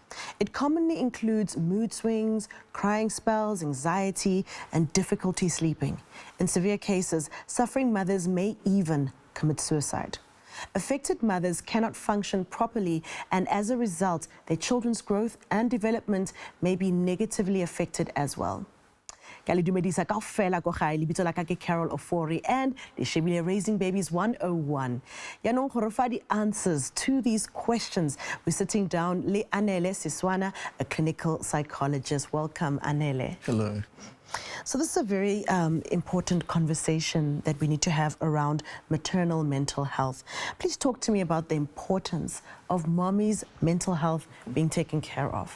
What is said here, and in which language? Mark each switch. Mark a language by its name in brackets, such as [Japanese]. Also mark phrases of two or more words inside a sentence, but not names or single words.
[English] It commonly includes mood swings, crying spells, anxiety, and difficulty sleeping. In severe cases, suffering mothers may even commit suicide. Affected mothers cannot function properly, and as a result, their children's growth and development may be negatively affected as well. [Southern Sotho] Ke dumedisa kaofela go gae lebitso la ka ke Carol Ofori and le shebile Raising Babies 101. [Tswana] Yaanong gore fa di [English] answers to these questions, we're sitting down le Anele Siswana, a clinical psychologist. Welcome, Anele. Hello. So this is a very important conversation that we need to have around maternal mental health. Please talk to me about the importance of mommy's mental health being taken care of.